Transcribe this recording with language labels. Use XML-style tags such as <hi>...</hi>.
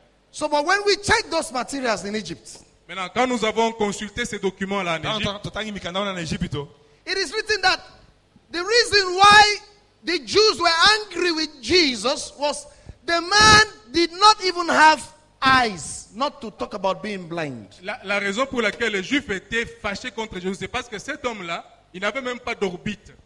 <en>So, but when we check those materials in Egypt,</en> <fr>Maintenant, quand nous avons consulté ces documents-là en Égypte,</fr> <en>it is written that the reason why the Jews were angry with Jesus was the man did not even have eyes, not to talk about being blind.</en> <fr>La raison pour laquelle les Juifs étaient fâchés contre Jésus, c'est parce que cet homme-là, il n'avait même pas d'orbite.</fr>